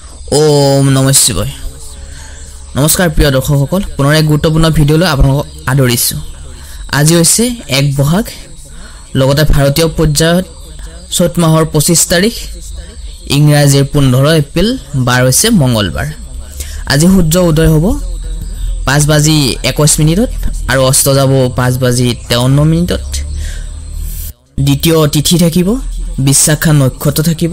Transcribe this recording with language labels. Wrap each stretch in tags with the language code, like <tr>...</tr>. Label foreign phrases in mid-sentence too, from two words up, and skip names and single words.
<sa>ओम नमः शिवाय।</sa> <as>নমস্কাৰ প্ৰিয় দৰ্শকসকল, পুনঃ এক গুৰুত্বপূৰ্ণ ভিডিঅলৈ আপোনালোকক আদৰিছো। আজি হৈছে 1 বহাগ, লগতে ভাৰতীয় পৰ্যায়ত চৈত মাহৰ 25 তাৰিখ, ইংৰাজীৰ 15 এপ্ৰিল, বাৰ হৈছে মঙ্গলবাৰ। আজি সূৰ্য উদয় হ'ব 5:21 আৰু অস্ত যাব 5:53 দ্বিতীয় তিথি থাকিব, বিশ্বাখা নক্ষত্ৰ থাকিব।</as>